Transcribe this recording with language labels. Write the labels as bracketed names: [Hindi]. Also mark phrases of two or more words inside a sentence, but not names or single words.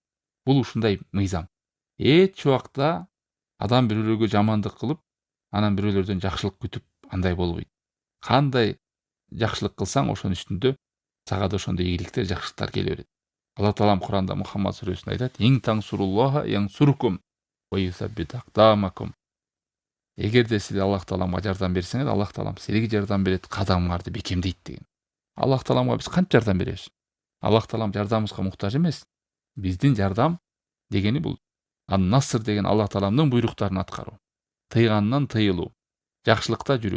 [Kyrgyz] Бул ушундай мыйзам. Эч убакта адам бирөөлөргө жамандык кылып, анан бирөөлөрдөн жакшылык күтүп, андай болбойт. Кандай жакшылык кылсаң, ошонун үстүндө сага да ошондой ийгиликтер, жакшылыктар келе берет. Алла Таалам Куранда Мухаммад сүрөсүндө айтат: [Arabic] "إن تنصروا الله ينصركم ويثبت أقدامكم". [Kyrgyz] Эгерде силер Аллах Тааламга жардам берсеңер, Аллах Таалам силерге жардам берет, кадамыңарды бекемдейт деген. Аллах Тааламга биз канча жардам беребиз? Аллах Таалам жардамыбызга муктаж эмес. Биздин жардам дегени бул ан-наср деген Аллах Тааламдын буйруктарын аткаруу, тыйганынан тыйылуу, жакшылыкта жүрүү.